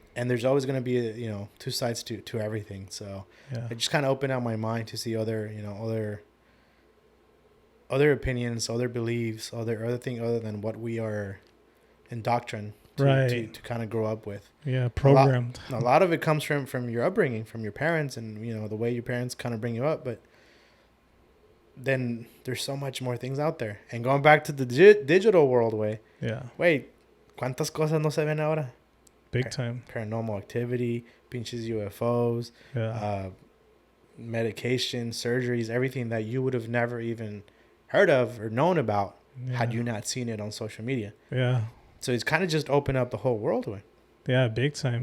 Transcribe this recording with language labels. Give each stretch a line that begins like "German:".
English: And there's always going to be, two sides to everything. So it just kind of opened up my mind to see other opinions, other beliefs, other thing other than what we are indoctrined to kind of grow up with. Yeah, programmed. A lot of it comes from your upbringing, from your parents, and the way your parents kind of bring you up. But then there's so much more things out there. And going back to the digital world way. Yeah.
Spanish: Wait, ¿cuántas cosas no se ven ahora?
English: Big time. Paranormal activity,
Spanish: pinches
English: UFOs, medication, surgeries, everything that you would have never even heard of or known about had you not seen it on social media. Yeah. So it's kind of just opened up the whole world way. Yeah, big time.